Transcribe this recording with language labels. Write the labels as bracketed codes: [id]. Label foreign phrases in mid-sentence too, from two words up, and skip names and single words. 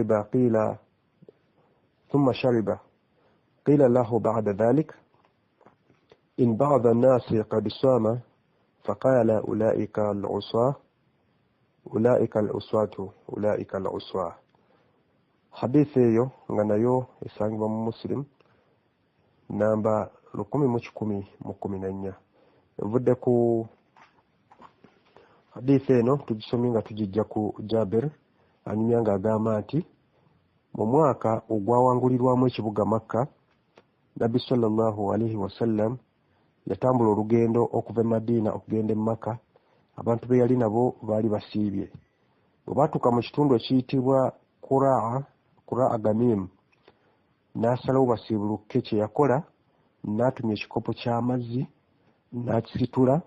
[ar] شرب قيل له بعد ذلك إن بعض الناس قد صام فقال أولئك العصاة. [lg] حديث eyo nga nayo esangibwa mu Muslim namba 10,114. Evudde ku hadithi eno tugisomye nga tugijja ku Jabir anyumya nga agamba nti mu mwaka ogwawangulirwamu ekibuga Makka Nabbi [ar] صلى الله عليه وسلم [lg] yatambula olugendo okuva e Madiina okugenda e Makka. Abantu be yali nabo baali basiibye. Bwe baatuuka mu kitundu ekiyitibwa Qura'a Gamim n'asalawo basiibuluke. Kye yakola n'atumya ekikopo ky'amazzi n'akisitula.